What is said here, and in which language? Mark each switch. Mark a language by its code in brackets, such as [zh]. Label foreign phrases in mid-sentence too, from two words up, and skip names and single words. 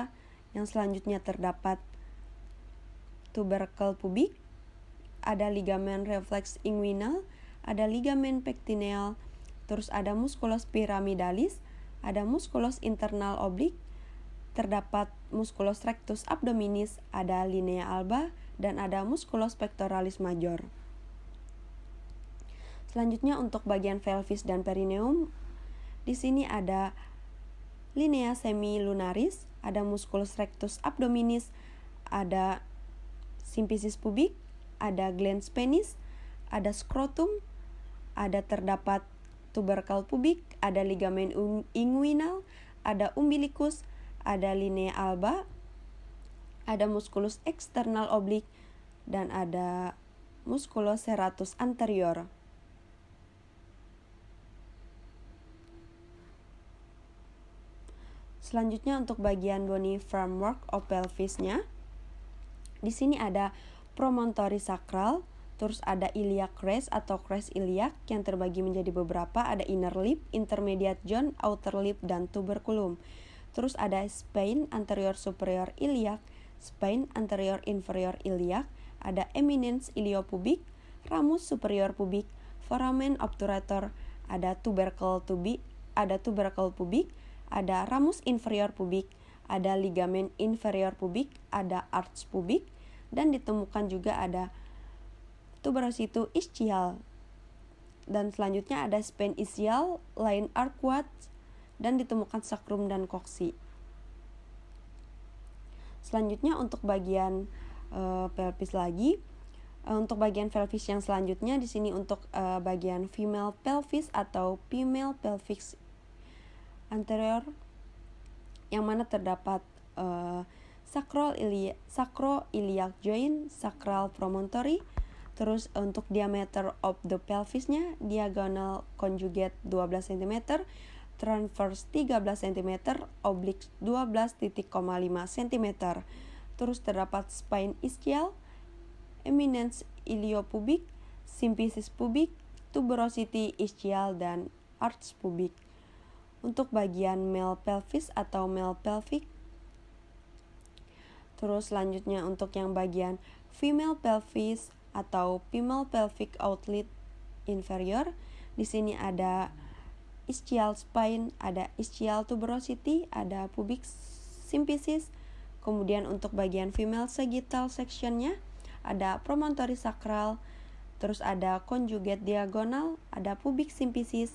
[id] Yang selanjutnya terdapat tubercle pubik, ada ligamen reflex inguinal, ada ligamen pectineal, terus ada [la] musculus pyramidalis, [id] ada musculus [en] internal oblique, [id] terdapat [la] musculus rectus abdominis, [id] ada [la] linea alba, [id] dan ada [la] musculus pectoralis major. [id] Selanjutnya untuk bagian pelvis dan perineum, di sini ada [la] linea semilunaris, ada musculus rectus abdominis, [id] ada symphysis pubik, ada [la] glans penis, [id] ada scrotum, ada terdapat tubercle pubik, ada ligamen inguinal, ada umbilicus, ada [la] linea alba, [id] ada musculus [en] external oblique, [la] dan ada musculus serratus anterior. [id] Selanjutnya untuk bagian [en] bony framework of pelvisnya. [id] Di sini ada [en] promontory sacral, [id] terus ada [en] iliac crest [id] atau [en] crest iliac [id] yang terbagi menjadi beberapa, ada [en] inner lip, intermediate zone, outer lip, [id] dan tuberculum. [en] Terus ada spine anterior superior iliac, spine anterior inferior iliac, [id] ada [en] eminence iliopubic, [la] ramus superior [id] pubik, [la] foramen obturator, [id] ada tubercle pubik, ada [la] ramus inferior [id] pubik, ada ligamen inferior pubik, ada arch pubik, dan ditemukan juga ada [en] tuberositu ischial. [id] Dan selanjutnya ada [en] spine ischial, line arcuate, [id] dan ditemukan sacrum dan cocci. Selanjutnya untuk bagian pelvis lagi. Untuk bagian pelvis yang selanjutnya di sini untuk bagian [en] female pelvis [id] atau [en] female pelvis anterior, [id] yang mana terdapat [en] sacroiliac joint, sacral promontory. [id] Terus untuk [en] diameter of the pelvisnya, diagonal conjugate [id] 12 cm, transverse 13 cm, oblique 12,5 cm. Terus terdapat [en] spine ischial, eminence iliopubic, symphysis pubic, tuberosity ischial, [id] dan [en] arch pubic. [id] Untuk bagian [en] male pelvis [id] atau [en] male pelvic. [id] Terus selanjutnya untuk yang bagian [en] female pelvis [id] atau [en] female pelvic outlet inferior, [id] di sini ada [en] ischial spine, [id] ada [en] ischial tuberosity, [id] ada [en] pubic symphysis. [id] Kemudian untuk bagian [en] female sagittal sectionnya [id] ada [en] promontory sacral, [id] terus ada [en] conjugate diagonal, [id] ada [en] pubic symphysis.